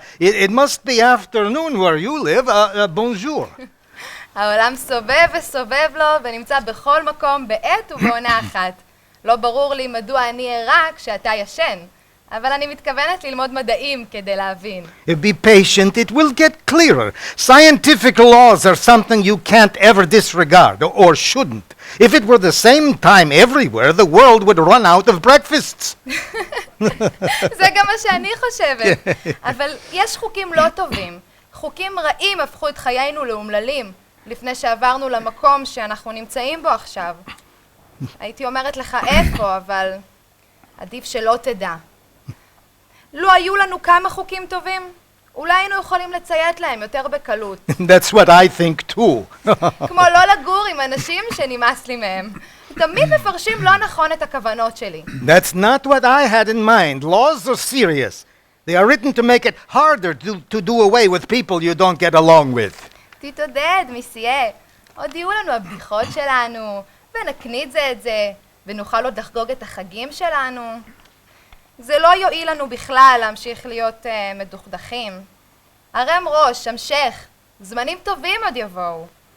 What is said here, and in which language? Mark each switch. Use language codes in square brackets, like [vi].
[en] It must be afternoon where you live. [fr] Bonjour. [he] העולם סובב וסובב לו ונמצא בכל מקום בעת ובעונה אחת. לא ברור לי מדוע אני ערה כשאתה ישן, אבל אני מתכוונת ללמוד מדעים כדי להבין. [en] Be patient, it will get clearer. Scientific laws are something you can't ever disregard, or shouldn't. If it were the same time everywhere, the world would run out of breakfasts. [he] זה גם מה שאני חושבת. אבל יש חוקים לא טובים. חוקים רעים הפכו את חיינו לאומללים, לפני שעברנו למקום שאנחנו נמצאים בו עכשיו. הייתי אומרת לך איפה, אבל עדיף שלא תדע. לא היו לנו כמה חוקים טובים? אולי היינו יכולים לציית להם יותר בקלות. [en] That's what I think too. [he] כמו לא לגור עם אנשים שנמאס לי מהם. תמיד מפרשים לא נכון את הכוונות שלי. [en] That's not what I had in mind. Laws are serious. They are written to make it harder to do away with people you don't get along with. [he] תתעודד, מיסיה. עוד יהיו לנו הבדיחות שלנו, ונקנית זה את זה, ונוכל עוד לחגוג את החגים שלנו. זה לא יועיל לנו בכלל להמשיך להיות מדוכדכים. הרם ראש, המשך, זמנים טובים עוד יבואו.